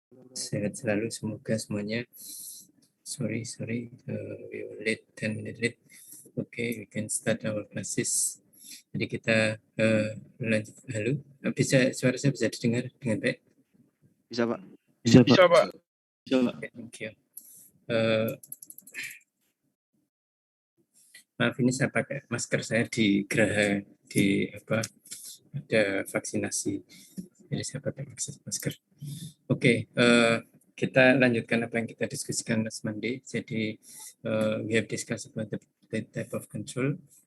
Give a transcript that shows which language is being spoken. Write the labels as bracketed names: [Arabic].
[Indonesian] Sehat selalu, semoga semuanya. [English] Sorry, we were late, 10 minutes late. Okay, we can start our classes. Jadi kita lanjut. [Indonesian] Halo, suara saya bisa didengar dengan baik? Bisa, Pak. Bisa, Pak. [English] Okay, thank you. [Indonesian] Maaf, ini saya pakai masker saya di Geraha, di ada vaksinasi, jadi saya pakai masker. Oke, kita lanjutkan apa yang kita diskusikan last Monday. [English] Jadi we have discussed about the type of control.